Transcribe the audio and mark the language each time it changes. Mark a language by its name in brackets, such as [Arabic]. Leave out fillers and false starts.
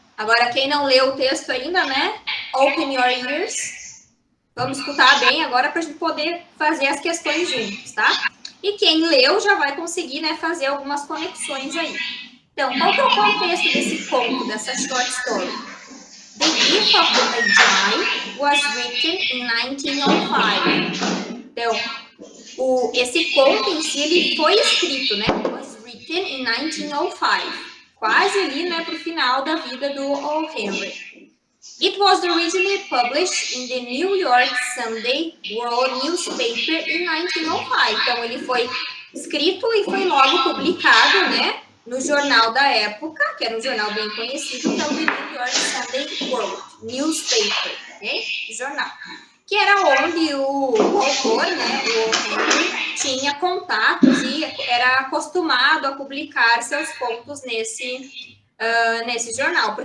[Portuguese] Agora, quem não leu o texto ainda, né? [English] Open your ears. [Portuguese] Vamos escutar bem agora para a gente poder fazer as questões juntos, tá? E quem leu já vai conseguir, né, fazer algumas conexões aí. Então, qual que é o contexto desse conto, dessa short story? [English] The Gift of the Magi was written in 1905. Então, [Portuguese] esse conto em si, ele foi escrito, né? [English] Was written in 1905. [Portuguese] Quase ali, né, para o final da vida do O. Henry. [English] It was originally published in the New York Sunday World Newspaper in 1905. [Portuguese] Então, ele foi escrito e foi logo publicado, né, no jornal da época, que era um jornal bem conhecido, que é o The New York Sunday World Newspaper, ok? Jornal. Que era onde o autor, né, o Henry, tinha contatos e era acostumado a publicar seus contos nesse jornal.